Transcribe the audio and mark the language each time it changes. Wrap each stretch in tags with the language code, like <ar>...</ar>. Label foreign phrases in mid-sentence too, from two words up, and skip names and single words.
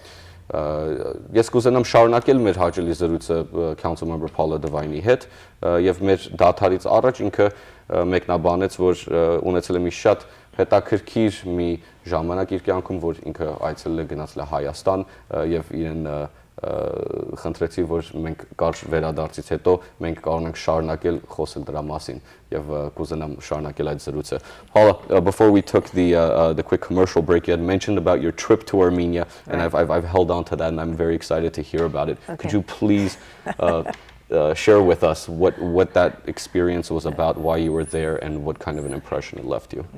<hy>Ես կուզենամ շարունակել մեր հաջելի զրույցը Council Member Paula Devine-ի հետ եւ մեր դաթարից առաջ ինքը մեկնաբանեց, որ ունեցել է մի շատ հետաքրքիր մի ժամանակ իր կյանքում, որ ինքը այցելել է գնացել է Հայաստան եւ իրեն խնդրեցի, որ մենք կարճ վերադարձից հետո մենք կարող ենք շարունակել խոսել դրա մասին եւ կուզենամ շարունակել այդ զրույցը.</hy> <en>Paula, before we took the quick commercial break, you had mentioned about your trip to Armenia, and I've held on to that, and I'm very excited to hear about it. Could you please share with us what that experience was about, why you were there, and what kind of an impression it left you?</en>